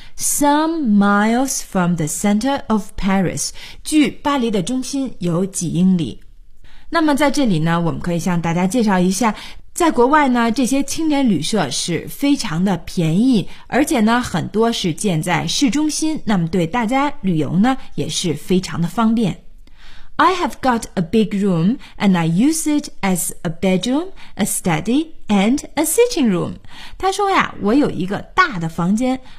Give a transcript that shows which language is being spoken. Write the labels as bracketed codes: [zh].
[en] Some miles from the center of Paris， [zh] 距巴黎的中心有几英里。那么在这里呢，我们可以向大家介绍一下，在国外呢，这些青年旅社是非常的便宜，而且呢，很多是建在市中心，那么对大家旅游呢，也是非常的方便。 [en] I have got a big room and I use it as a bedroom, a study, and a sitting room. [zh] 他说呀，我有一个大的房间。